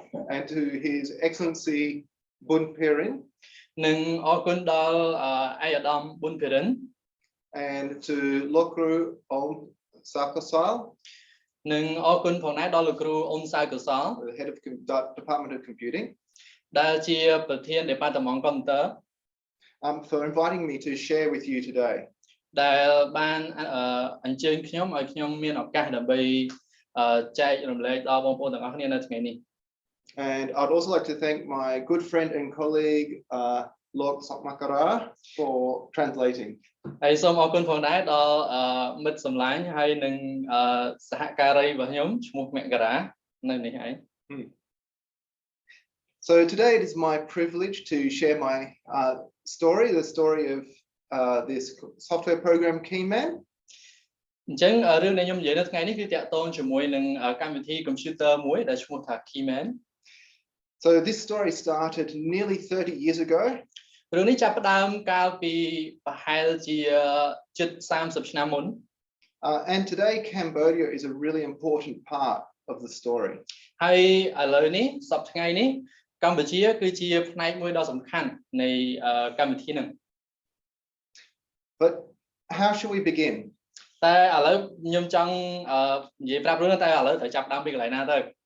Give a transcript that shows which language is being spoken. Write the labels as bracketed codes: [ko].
[en] and to His Excellency Bun Pirin [km] និងអរគុណដល់ឯកឧត្តម Bun Pirin [en] and to Lokru Om Sakosal [km] និងអរគុណផងដែរដល់លោកគ្រូអ៊ុំសៅកុសល [en] the head of Department of Computing [km] ដែលជាប្រធាន Department កុំព្យូទ័រ [en] for inviting me to share with you today. [km] ដែលបានអញ្ជើញខ្ញុំឲ្យខ្ញុំមានឱកាសដើម្បីចែករំលែកដល់បងប្អូនទាំងអស់គ្នានៅថ្ងៃនេះ [en] And I'd also like to thank my good friend and colleague Sok Makara for translating. [km] ហើយសូមអរគុណផងដែរដល់មិត្តសម្លាញ់ហើយនឹងសហការីរបស់ខ្ញុំឈ្មោះមករានៅនេះឯង [en] So today it is my privilege to share my story, the story of this software program Keyman. [km] អញ្ចឹងរឿងដែលខ្ញុំនិយាយនៅថ្ងៃនេះគឺតាក់ទងជាមួយនឹងកម្មវិធី computer មួយដែលឈ្មោះថា Keyman. [en] So this story started nearly 30 years ago. [km] រឿងនេះចាប់ផ្ដើមកាលពីប្រហែលជាជិត30ឆ្នាំមុន [en] and today Cambodia is a really important part of the story. [km] ហើយឥឡូវនេះសប្តាហ៍ថ្ងៃនេះកម្ពុជាគឺជាផ្នែកមួយដ៏សំខាន់នៃកម្មវិធីហ្នឹង [en] But how should we begin? [km] តែឥឡូវខ្ញុំចង់និយាយប្រាប់រឿងតែឥឡូវត្រូវចាប់ផ្ដើមពីកន្លែងណាទៅ